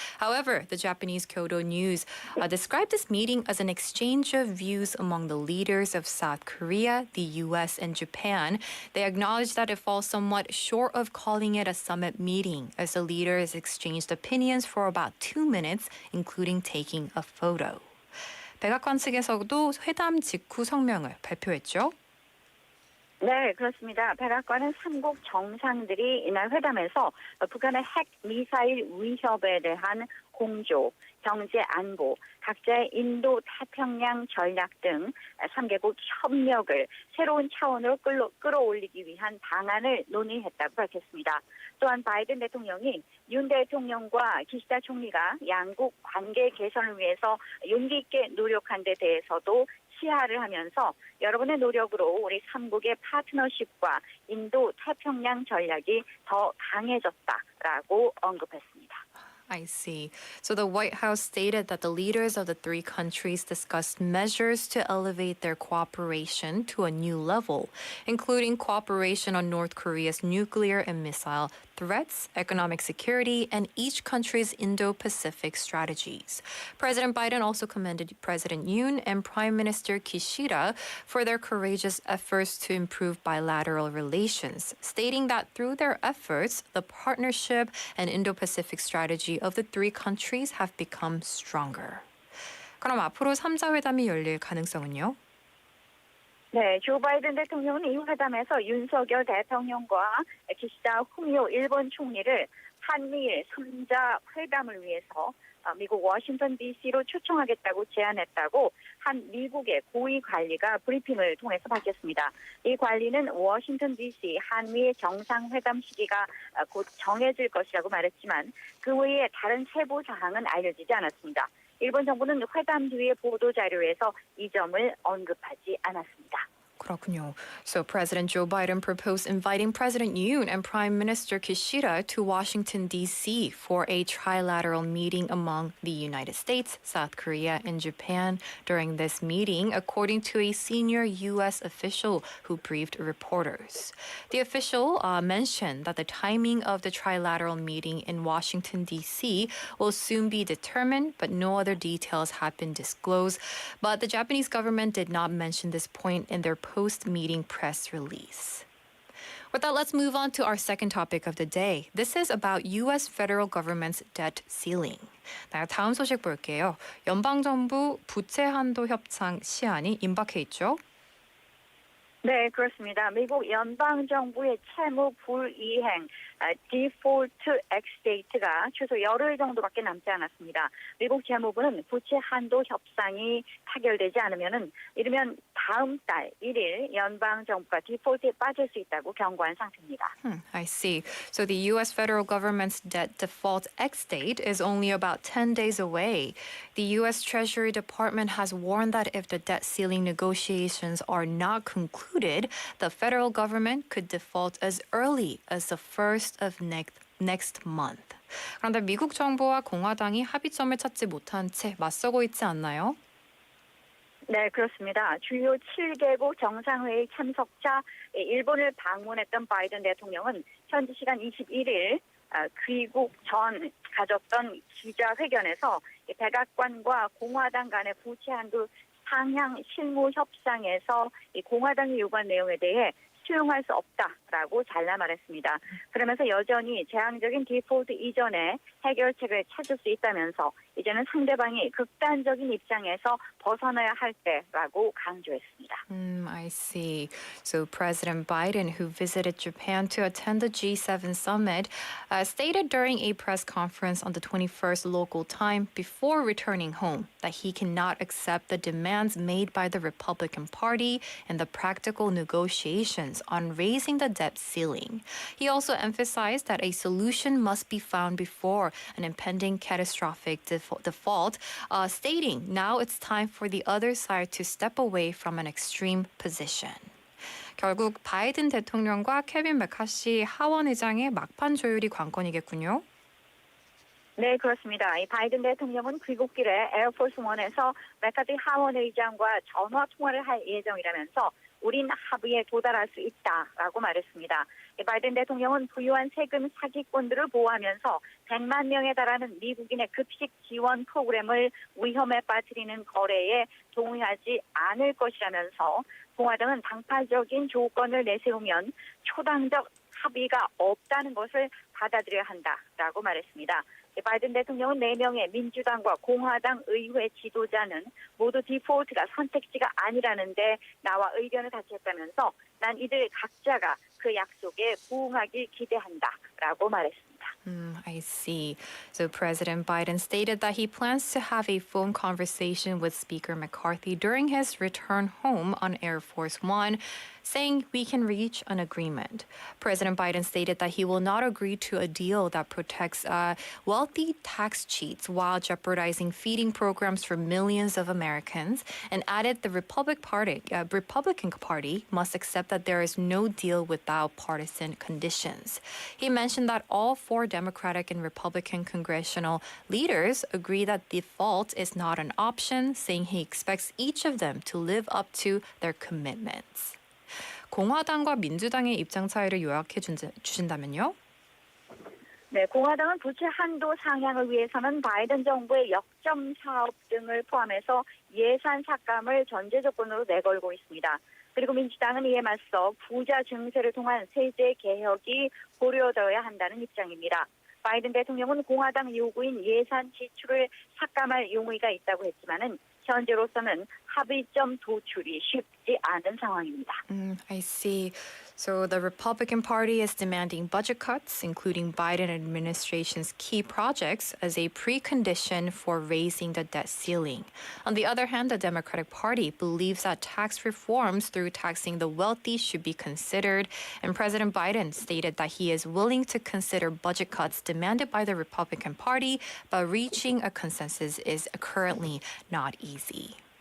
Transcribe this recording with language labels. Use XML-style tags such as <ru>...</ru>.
<en>However, the Japanese Kyodo News described this meeting as an exchange of views among the leaders of South Korea, the US, and Japan. They acknowledged that it falls somewhat short of calling it a summit meeting, as the leaders exchanged opinions for about 2 minutes, including taking a photo.</en> <ko>백악관 측에서도 회담 직후 성명을 발표했죠. 네, 그렇습니다. 백악관은 3국 정상들이 이날 회담에서 북한의 핵 미사일 위협에 대한 공조, 경제 안보, 각자의 인도 태평양 전략 등 3개국 협력을 새로운 차원으로 끌어올리기 위한 방안을 논의했다고 밝혔습니다. 또한 바이든 대통령이 윤 대통령과 기시다 총리가 양국 관계 개선을 위해서 용기 있게 노력한 데 대해서도 시하를 하면서 여러분의 노력으로 우리 3국의 파트너십과 인도 태평양 전략이 더 강해졌다라고 언급했습니다.</ko> <en>I see. So the White House stated that the leaders of the three countries discussed measures to elevate their cooperation to a new level, including cooperation on North Korea's nuclear and missile threats, economic security, and each country's Indo-Pacific strategies. President Biden also commended President Yoon and Prime Minister Kishida for their courageous efforts to improve bilateral relations, stating that through their efforts, the partnership and Indo-Pacific strategy of the three countries have become stronger.</en> <ko>그럼 앞으로 3자 회담이 열릴 가능성은요? 네, 조 바이든 대통령은 이 회담에서 윤석열 대통령과 기시다 후미오 일본 총리를 한미일 3자 회담을 위해서 미국 워싱턴 DC로 초청하겠다고 제안했다고 한 미국의 고위 관리가 브리핑을 통해서 밝혔습니다. 이 관리는 워싱턴 DC 한미일 정상회담 시기가 곧 정해질 것이라고 말했지만 그 외에 다른 세부 사항은 알려지지 않았습니다. 일본 정부는 회담 뒤의 보도자료에서 이 점을 언급하지 않았습니다. 그렇군요.</ko> <en>So President Joe Biden proposed inviting President Yoon and Prime Minister Kishida to Washington, D.C. for a trilateral meeting among the United States, South Korea, and Japan. During this meeting, according to a senior U.S. official who briefed reporters. The official mentioned that the timing of the trilateral meeting in Washington, D.C. will soon be determined, but no other details have been disclosed. But the Japanese government did not mention this point in their post-meeting press release. With that, let's move on to our second topic of the day. This is about U.S. federal government's debt ceiling.</en> <ko>네, 다음 소식 볼게요. 연방정부 부채 한도 협상 시한이 임박해 있죠. 네, 그렇습니다. 미국 연방정부의 채무 불이행, 디폴트 엑스데이트가 최소 열흘 정도밖에 남지 않았습니다. 미국 재무부는 부채 한도 협상이 타결되지 않으면은 이르면 다음 달 1일 연방정부가 디폴트에 빠질 수 있다고 경고한 상태입니다.</ko> <en>I see. So the U.S. federal government's debt default X-date is only about 10 days away. The U.S. Treasury Department has warned that if the debt ceiling negotiations are not concluded, concluded the federal government could default as early as the 1st of next month.</en> <ko>그런데 미국 정부와 공화당이 합의점을 찾지 못한 채 맞서고 있지 않나요? 네, 그렇습니다. 주요 7개국 정상회의 참석자 일본을 방문했던 바이든 대통령은 현지 시간 21일 귀국 전 가졌던 기자회견에서 백악관과 공화당 간의 부채 한도 상향 실무 협상에서 공화당이 요구한 내용에 대해 수용할 수 없다라고 잘라 말했습니다. 그러면서 여전히 재앙적인 디폴트 이전에 해결책을 찾을 수 있다면서 이제는 상대방이 극단적인 입장에서 벗어나야 할 때라고 강조했습니다.</ko> <en>I see. So President Biden, who visited Japan to attend the G7 summit, stated during a press conference on the 21st local time before returning home that he cannot accept the demands made by the Republican Party and the practical negotiations on raising the debt ceiling. He also emphasized that a solution must be found before an impending catastrophic default, stating now it's time for the other side to step away from an extreme position.</en> <ko>결국 바이든 대통령과 케빈 메카시 하원 의장의 막판 조율이 관건이겠군요. 네, 그렇습니다. 이 바이든 대통령은 귀국길에 에어포스 원에서 메카시 하원 의장과 전화 통화를 할 예정이라면서 우린 합의에 도달할 수 있다라고 말했습니다. 바이든 대통령은 부유한 세금 사기꾼들을 보호하면서 100만 명에 달하는 미국인의 급식 지원 프로그램을 위험에 빠뜨리는 거래에 동의하지 않을 것이라면서 공화당은 당파적인 조건을 내세우면 초당적 합의가 없다는 것을 받아들여야 한다라고 말했습니다. 바이든 대통령은 4명의 민주당과 공화당 의회 지도자는 모두 디폴트가 선택지가 아니라는데 나와 의견을 같이 했다면서 난 이들 각자가 그 약속에 부응하길 기대한다라고 말했습니다.</ko> <en>I see. So President Biden stated that he plans to have a phone conversation with Speaker McCarthy during his return home on Air Force One, saying we can reach an agreement. President Biden stated that he will not agree to a deal that protects wealthy tax cheats while jeopardizing feeding programs for millions of Americans, and added the Republican Party must accept that there is no deal without partisan conditions. He mentioned that all 4 Democratic and Republican congressional leaders agree that default is not an option, saying he expects each of them to live up to their commitments.</en> <ko>공화당과 민주당의 입장 차이를 요약해 주신다면요? 네, 공화당은 부채 한도 상향을 위해서는 바이든 정부의 역점 사업 등을 포함해서 예산 삭감을 전제 조건으로 내걸고 있습니다. 그리고 민주당은 이에 맞서 부자 증세를 통한 세제 개혁이 고려되어야 한다는 입장입니다. 바이든 대통령은 공화당 요구인 예산 지출을 삭감할 용의가 있다고 했지만은 현재로서는 합의점 도출이 쉽지 않은 상황입니다.</ko> <en>I see. So the Republican Party is demanding budget cuts, including Biden administration's key projects, as a precondition for raising the debt ceiling. On the other hand, the Democratic Party believes that tax reforms through taxing the wealthy should be considered, and President Biden stated that he is willing to consider budget cuts demanded by the Republican Party, but reaching a consensus is currently not easy.</en>